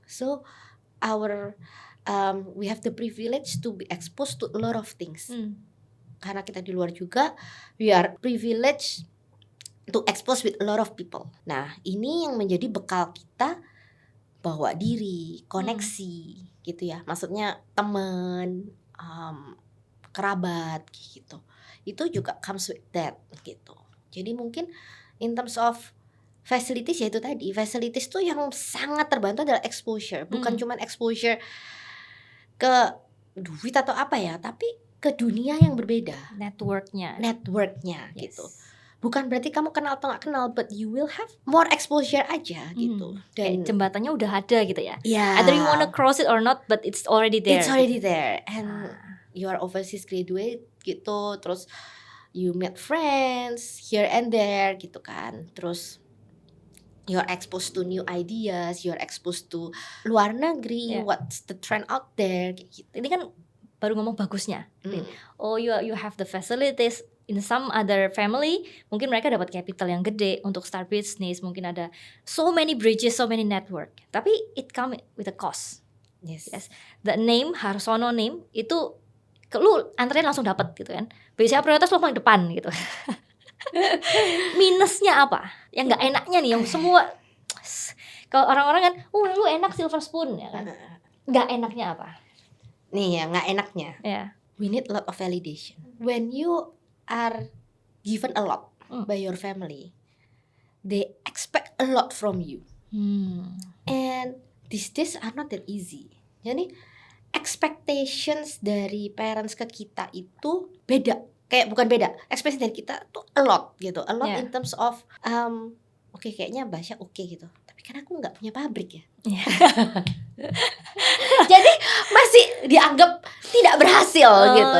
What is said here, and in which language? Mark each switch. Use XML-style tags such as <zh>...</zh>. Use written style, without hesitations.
<en>So our we have the privilege to be exposed to a lot of things.</en> <id>Karena kita di luar juga,</id> <en>we are privileged to expose with a lot of people.</en> <id>Nah, ini yang menjadi bekal kita bawa diri, koneksi gitu ya. Maksudnya teman, kerabat gitu. Itu juga</id> <en>comes with that</en> <id>gitu. Jadi mungkin</id> <en>in terms of facilities</en> <id>ya itu tadi, facilities tuh yang sangat terbantu adalah exposure. Bukan cuman exposure ke duit atau apa ya, tapi ke dunia yang berbeda. Networknya. Networknya gitu. Bukan berarti kamu kenal atau gak kenal,</id> <en>but you will have more exposure</en> <id>aja gitu. Dan Dan jembatannya udah ada gitu ya.</id> <en>yeah, Either you wanna cross it or not, but it's already there. it's already there. And you are overseas graduate gitu. Terus you meet friends here and there gitu kan. Terus you're exposed to new ideas, you're exposed to</en> <id>luar negeri,</id> <en>what's the trend out there kayak gitu.</en> <id>Ini kan baru ngomong bagusnya.</id> <en>Oh, you have the facilities. In some other family,</en> <id>mungkin mereka dapat</id> <en>capital</en> <id>yang gede untuk</id> <en>start business.</en> <id>Mungkin ada</id> <en>so many bridges, so many network.</en> <id>Tapi</id> <en>it come with a cost. Yes. The name,</en> <id>Harsono name, itu lu antrian langsung dapat gitu kan. Biasanya prioritas lu paling depan gitu. Minusnya apa? Yang nggak enaknya nih, yang semua kalau orang-orang kan, lu enak</id> <en>silver spoon</en> <id>ya kan. Nggak enaknya apa? Nih ya, nggak enaknya.</id> <en>We need a lot of validation. When you are given a lot by your family, they expect a lot from you. And these days are not that easy.</en> <id>Jadi expectations dari parents ke kita itu beda. Kayak bukan beda, expectation dari kita tuh a lot gitu.</id> <en>A lot in terms of</en> <id>oke, kayaknya Basya oke gitu. Tapi kan aku nggak punya pabrik ya. Jadi masih dianggap tidak berhasil gitu.</id>